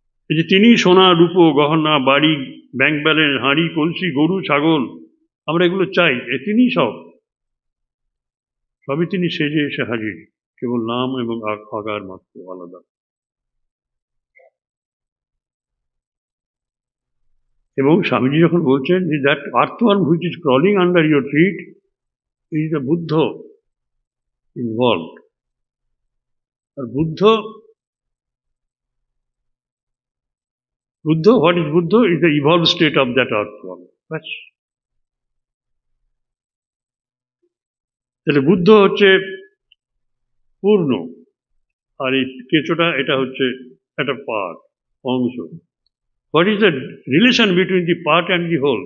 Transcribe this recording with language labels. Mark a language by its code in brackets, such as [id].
[bn] এই যে তিনি সোনা, রূপো, গহনা, বাড়ি, ব্যাংক ব্যালেন্স, হাঁড়ি, কলসি, গরু, ছাগল, আমরা এগুলো চাই, তিনি সবই তিনি সেজে এসে হাজির, কেবল নাম এবং আকার মাত্র আলাদা। এবং স্বামীজি যখন বলছেন যে [en] That earthworm which is crawling under your feet is the Buddha involved. আর Buddha, what is Buddha is the evolved state of that earthworm. [bn] তাহলে বুদ্ধ হচ্ছে পূর্ণ, আর এই কেঁচোটা এটা হচ্ছে একটা পার্ট, অংশ। [en] What is the relation between the part and the whole?